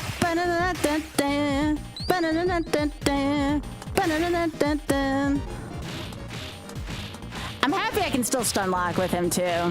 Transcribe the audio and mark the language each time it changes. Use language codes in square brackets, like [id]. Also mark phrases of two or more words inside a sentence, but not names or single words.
[en] Ba-na-na-na-na-na. Ba-na-na-na-na-na. Ba-na-na-na-na-na. I'm happy I can still stun lock with him too.